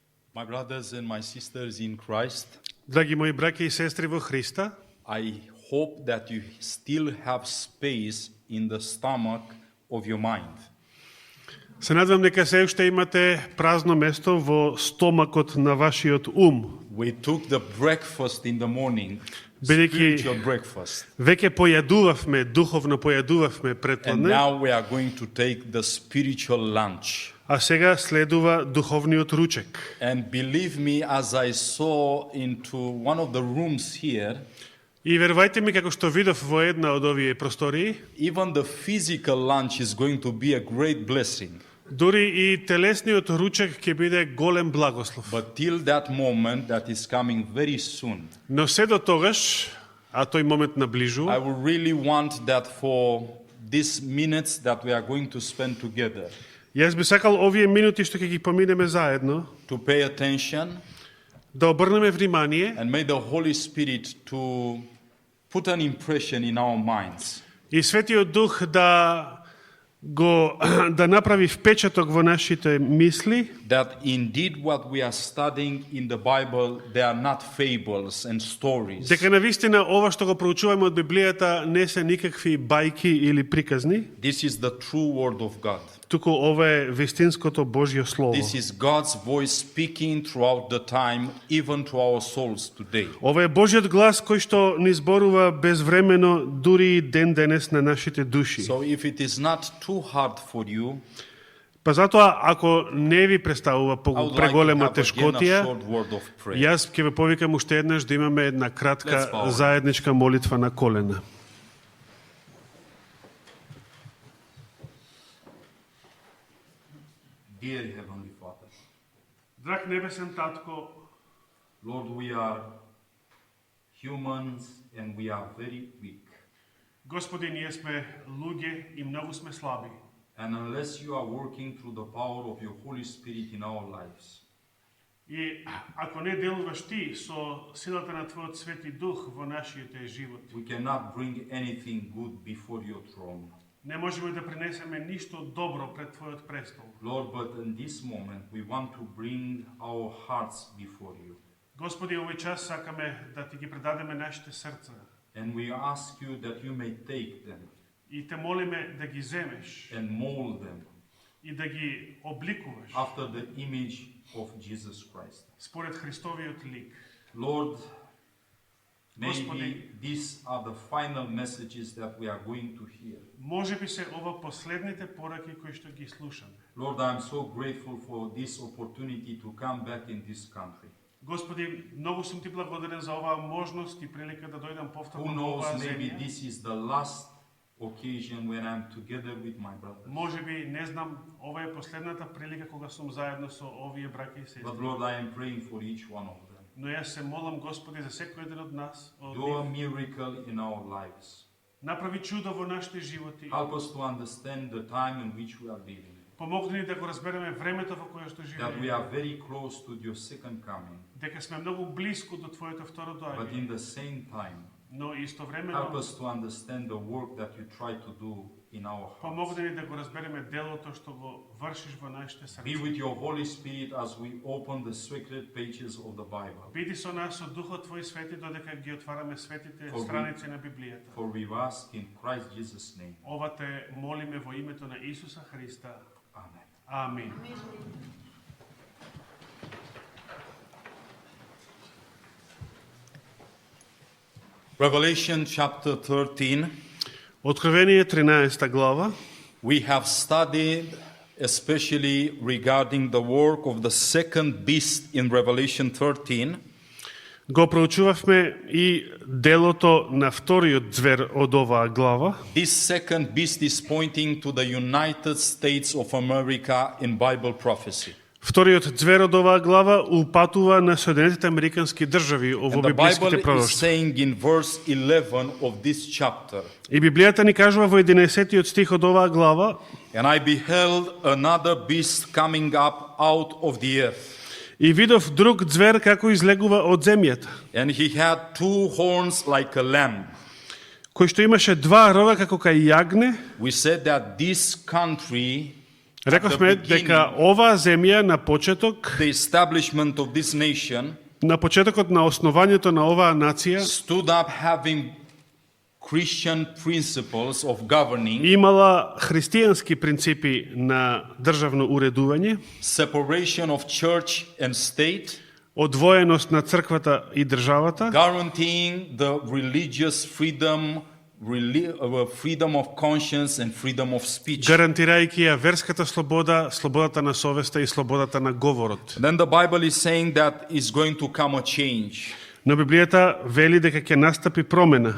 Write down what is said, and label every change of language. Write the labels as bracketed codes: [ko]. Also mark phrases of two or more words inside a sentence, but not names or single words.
[en] My brothers and my sisters in Christ, [mk] Драги мои браќа и сестри во Христа, [en] I hope that you still have space in the stomach of your mind. [mk] се надевам дека се уште имате празно место во стомакот на вашиот ум. [en] We took the breakfast in the morning, [mk] Бидејќи [en] spiritual breakfast, [mk] веќе појадувавме, духовно појадувавме [en] and [mk] предпладне, [en] now we are going to take the spiritual lunch. [mk] а сега следува духовниот ручек. [en] And believe me, as I saw into one of the rooms here, [mk] И верувајте ми, како што видов во една од овие простории, [en] even the physical lunch is going to be a great blessing. [mk] дури и телесниот ручек ќе биде голем благослов. [en] But till that moment that is coming very soon, [mk] Но се до тогаш, а тој момент [en] I [mk] наближува, [en] would really want that for these minutes that we are going to spend together, [mk] јас би сакал овие минути што ќе ги поминеме заедно, [en] to pay attention [mk] да обрнеме внимание [en] and may the Holy Spirit to put an impression in our minds [mk] и Светиот Дух да направи впечаток во нашите мисли, [en] that indeed what we are studying in the Bible, they are not fables and stories. [mk] дека навистина ова што го проучуваме од Библијата не се никакви бајки или приказни, [en] This is the true word of God. [mk] туку ова е вистинското Божјо Слово. [en] This is God's voice speaking throughout the time, even to our souls today. [mk] Ова е Божјиот глас кој што ни зборува безвремено дури и ден денес на нашите души. [en] So if it is not too hard for you, [mk] Па затоа, ако не ви представува [en] I would like to [mk] преголема [en] have again a [mk] тешкотија, [en] short word of prayer. [mk] јас ќе ве повикам уште еднаш да имаме една [en] Let's [mk] кратка [en] bow. [mk] заедничка молитва на колена. [en] Dear Heavenly Father, [mk] Драг небесен татко, [en] Lord, we are humans and we are very weak. [mk] Господи, ние сме луѓе и многу сме слаби. [en] And unless you are working through the power of your Holy Spirit in our lives, [mk] И ако не делуваш ти со силата на твојот Свети Дух во нашите животи, [en] we cannot bring anything good before your throne. [mk] не можеме да принесеме ништо добро пред твојот престол. [en] Lord, but in this moment we want to bring our hearts before you. [mk] Господи, овој час сакаме да ти ги предадеме нашите срца [en] And we ask you that you may take them [mk] и те молиме да ги земеш [en] and mold them [mk] и да ги обликуваш [en] after the image of Jesus Christ. [mk] според Христовиот лик. [en] Lord, maybe [mk] Господи, [en] these are the final messages that we are going to hear. [mk] може би се ова последните пораки кои што ги слушаме. [en] Lord, I am so grateful for this opportunity to come back in this country. [mk] Господи, многу сум ти благодарен за оваа можност и прилика да дојдам [en] Who [mk] повторно во [en] knows, [mk] оваа [en] maybe [mk] земја. [en] this is the last occasion when I'm together with my brothers. [mk] Може би, не знам, ова е последната прилика кога сум заедно со овие браќа и сестри. [en] But Lord, I am praying for each one of them. [mk] Но јас се молам, Господи, за секој еден од нас, од [en] Do a [mk] нив. [en] miracle in our lives. [mk] Направи чудо во нашите животи. [en] Help us to understand the time in which we are living. [mk] Помогни ни да го разбереме времето во кое што [en] That we [mk] живееме. [en] are very close to your second coming. [mk] Дека сме многу близко до твоето второ [en] But [mk] доаѓање. [en] in the same time, [mk] Но [en] help [mk] истовремено [en] us to understand the work that you try to do in our hearts. [mk] помогни ни да го разбереме делото што го вршиш во нашите [en] Be [mk] срца. [en] with your Holy Spirit as we open the sacred pages of the Bible. [mk] Биди со нас со Духот Твој свети додека ги отвараме светите [en] For we- [mk] страници на Библијата. [en] For we ask in Christ Jesus' name. [mk] Ова те молиме во името на Исуса Христа. [en] Amen. [mk] Амин. [en] Revelation chapter 13. [mk] Откровение 13 глава. [en] We have studied especially regarding the work of the second beast in Revelation 13. [mk] Го проучувавме и делото на вториот звер од оваа глава. [en] This second beast is pointing to the United States of America in Bible prophecy. [mk] Вториот звер од оваа глава упатува на Соединетите Американски држави во [en] And the [mk] библиските [en] Bible is [mk] пророштва. [en] saying in verse 11 of this chapter, [mk] И Библијата ни кажува во 11-тиот стих од оваа глава: [en] and I beheld another beast coming up out of the earth. [mk] И видов друг звер како излегува од земјата, [en] And he had two horns like a lamb. [mk] кој што имаше два рога како кај јагне. [en] We said that this country [mk] Рековме дека оваа земја на почеток, [en] the establishment of this nation, [mk] на почетокот на основањето на оваа нација, [en] stood up having Christian principles of governing, [mk] имала христијански принципи на државно уредување, [en] separation of church and state, [mk] одвоеност на црквата и државата, [en] guaranteeing the religious freedom, freedom of conscience and freedom of speech. [mk] гарантирајќи ја верската слобода, слободата на совеста и слободата на говорот. [en] Then the Bible is saying that is going to come a change. [mk] Но Библијата вели дека ќе настапи промена.